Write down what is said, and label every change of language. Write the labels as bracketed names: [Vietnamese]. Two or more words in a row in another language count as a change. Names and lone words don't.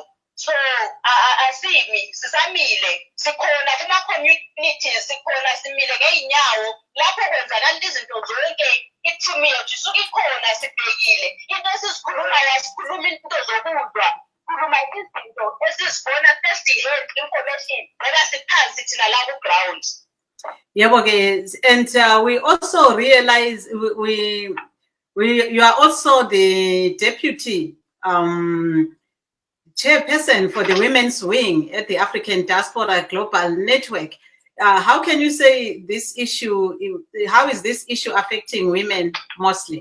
[Zulu] So asimi sisamile, sikhona kuma-communities, sikhona simile ngey'nyawo lapho kwenzakala izinto zonke. I-team yethu isuke ikhona sibhekile. Into esizikhulumayo asikhuluma into zokudwa, sikhuluma izinto esizibona [English] first hand information [Zulu] ngoba siphansi thina la ku-ground. Yebo ke, [English] and we also realize you are also the deputy chairperson for the women's wing at the African Diaspora Global Network. How can you say this issue, how is this issue affecting women mostly?